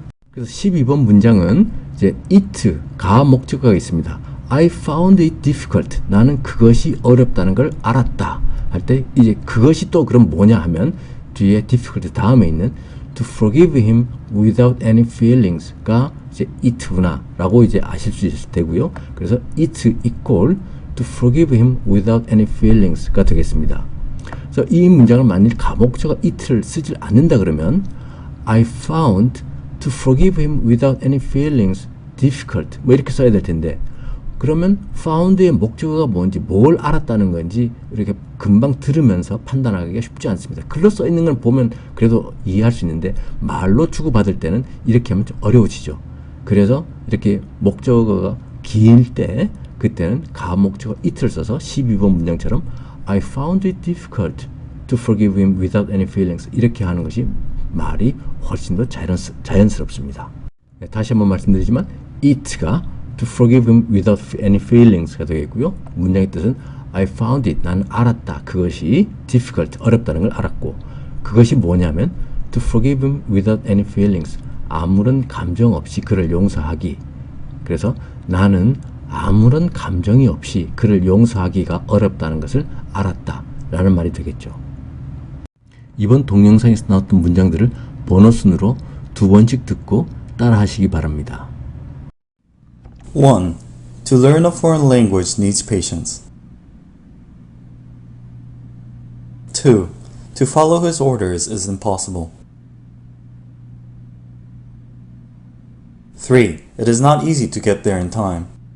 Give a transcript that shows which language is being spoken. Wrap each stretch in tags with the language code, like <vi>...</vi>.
<ko>그래서 12번 문장은 이제 it 가 목적어가 있습니다.</ko> <en>I found it difficult.</en> <ko>나는 그것이 어렵다는 걸 알았다. 할 때 이제 그것이 또 그럼 뭐냐 하면 뒤에 difficult 다음에 있는</ko> <en>to forgive him without any feelings</en> <ko>가 이제 it구나 라고 이제 아실 수 있을 테고요. 그래서</ko> <en>it equal to forgive him without any feelings가</en> <ko>되겠습니다. 그래서 이 문장을 만일 가목적어 it를 쓰지 않는다 그러면</ko> <en>I found to forgive him without any feelings difficult</en> <ko>뭐 이렇게 써야 될 텐데 그러면 found의 목적어가 뭔지 뭘 알았다는 건지 이렇게 금방 들으면서 판단하기가 쉽지 않습니다. 글로 써 있는 걸 보면 그래도 이해할 수 있는데 말로 주고받을 때는 이렇게 하면 좀 어려워지죠. 그래서 이렇게 목적어가 길 때 그때는 가목적어 it를 써서 12번 문장처럼</ko> <en>I found it difficult to forgive him without any feelings</en> <ko>이렇게 하는 것이 말이 훨씬 더 자연스럽습니다. 네, 다시 한번 말씀드리지만 it가</ko> <en>to forgive him without any feelings</en> <ko>가 되겠고요. 문장의 뜻은</ko> <en>I found it</en> <ko>나는 알았다. 그것이 difficult 어렵다는 걸 알았고 그것이 뭐냐면</ko> <en>to forgive him without any feelings.</en> <ko>아무런 감정 없이 그를 용서하기. 그래서 나는 아무런 감정이 없이 그를 용서하기가 어렵다는 것을 알았다 라는 말이 되겠죠. 이번 동영상에서 나왔던 문장들을 보너스로 2번씩 듣고 따라 하시기 바랍니다. 1.</ko> <en>To learn a foreign language needs patience. 2. To follow his orders is impossible. 3. It is not easy to get there in time.</en>